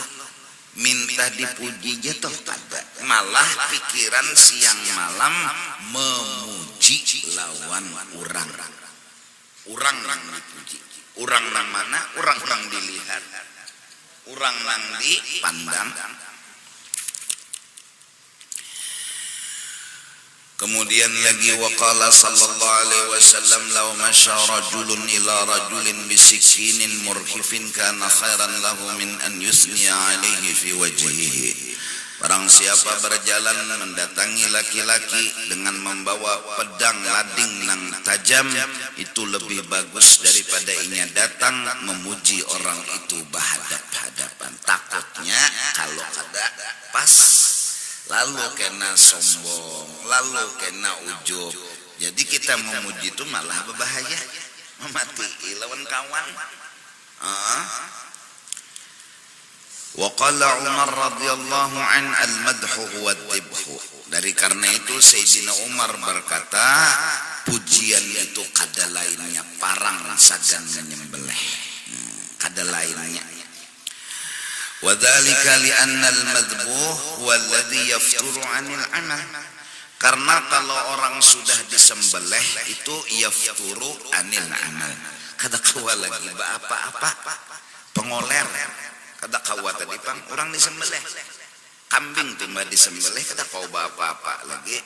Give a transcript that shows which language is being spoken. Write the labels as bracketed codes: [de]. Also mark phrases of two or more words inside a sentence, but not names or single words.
[bjn] Minta dipuji jatuh ada, malah pikiran siang malam memuji lawan orang yang dipuji, orang nang mana, orang nang dilihat, orang nang dipandang. Kemudian lagi [ar] وقال صلى الله عليه وسلم لو مشى رجل إلى رجل بسكين مرهف كان خيرا له من أن يثني عليه في وجهه. [bjn] Barang siapa berjalan mendatangi laki-laki dengan membawa pedang lading nang tajam, itu lebih bagus daripada inya datang memuji orang itu berhadap-hadapan. Takutnya kalau ada pas lalu kena sombong, lalu kena ujub, Jadi kita memuji itu malah berbahaya, memati lawan kawan. [ar] وقال عمر رضي الله عنه المدح هو الذبح. [bjn] Dari karena itu Sayyidina Umar berkata, pujian itu kada lainnya parang sagan menyembelih. Kada lainnya. [ar] وذلك لأن المذبوح هو الذي يفتر عن العمل. [bjn] Karena kalau orang sudah disembelih itu [ar] يفتر عن العمل. [bjn] Kada kawa lagi apa-apa. Pengoler. Kada kawa tadi pang orang disembelih. Kambing tuh mbak disembelih kada kawa apa-apa lagi.